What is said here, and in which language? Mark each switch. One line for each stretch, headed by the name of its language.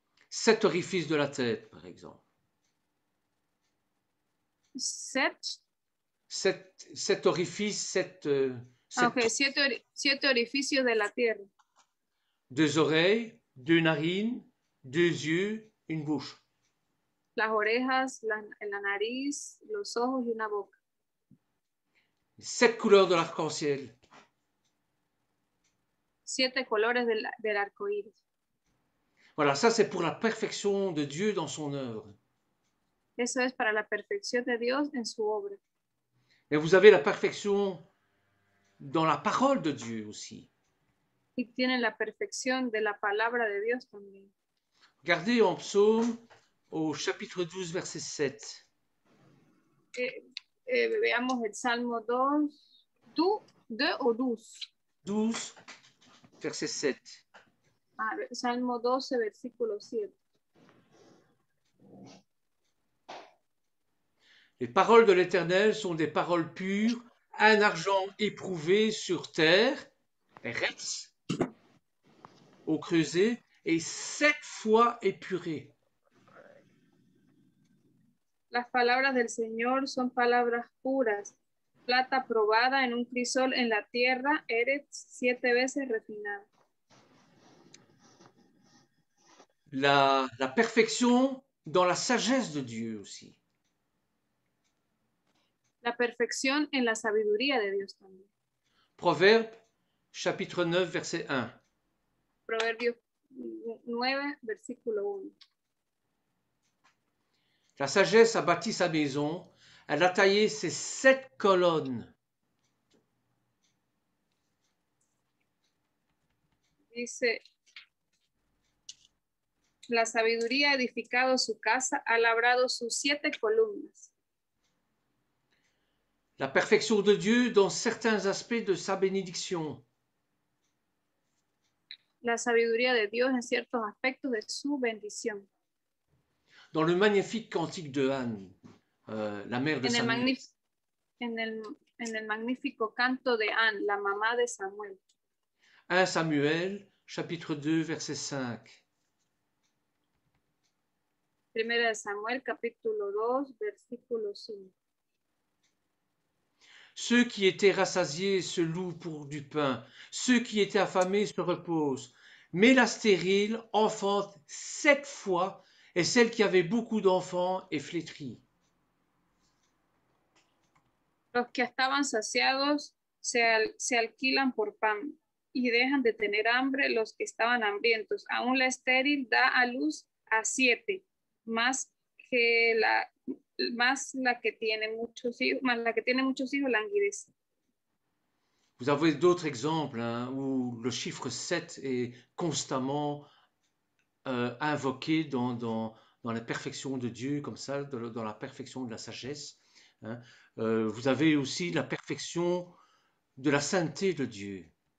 French: 7 orifices de la tête, par exemple. 7 sept orifices,
Spanish: Ok, siete orificios de la tierra.
French: 2 oreilles, 2 narines, 2 yeux, une bouche.
Spanish: Las orejas, la nariz, los ojos y una boca.
French: 7 couleurs de l'arc-en-ciel.
Spanish: 7 colores del arco iris.
French: Voilà, ça c'est pour la perfection de Dieu dans son œuvre.
Spanish: Eso es para la perfección de Dios en su obra.
French: Mais vous avez la perfection dans la parole de Dieu aussi.
Spanish: Y tienen la perfección de la palabra de Dios también.
French: Regardez en Psaume au chapitre 12, verset 7.
Spanish: Veamos el Salmo 2 o 12.
French: 12, verset 7.
Spanish: Salmo 12, versículo 7.
French: Les paroles de l'Éternel sont des paroles pures, un argent éprouvé sur terre, eretz, au creuset, et 7 fois épuré.
Spanish: Las palabras del Señor son palabras puras, plata probada en un crisol en la tierra, eretz 7 veces refinada.
French: La perfection dans la sagesse de Dieu aussi.
Spanish: La perfección en la sabiduría de Dios también.
French: Proverbe, chapitre 9, verset 1.
Spanish: Proverbios 9, versículo 1.
French: La sagesse a bâti sa maison, elle a taillé ses 7 colonnes.
Spanish: Dice, la sabiduría ha edificado su casa, ha labrado sus 7 columnas.
French: La perfection de Dieu dans certains aspects de sa bénédiction.
Spanish: La sabiduría de Dios en ciertos aspectos de su bendición.
French: Dans le magnifique cantique de Anne, la mère de Samuel.
Spanish: En el magnífico canto de Anne, la mamá de Samuel.
French: 1 Samuel, chapitre 2, verset 5.
Spanish: Primera de Samuel, capítulo 2, versículo 5.
French: Ceux qui étaient rassasiés se louent pour du pain, ceux qui étaient affamés se reposent. Mais la stérile enfante 7 fois, et celle qui avait beaucoup d'enfants est flétrie.
Spanish: Los que estaban saciados se alquilan por pan y dejan de tener hambre los que estaban hambrientos. Aún la estéril da a luz a 7, más la que tiene muchos hijos languidece.
French: Vous avez d'autres exemples où le chiffre 7 est constamment invoqué dans la perfection de Dieu, comme ça, dans la perfection de la sagesse. Vous avez aussi la perfection de la sainteté de Dieu.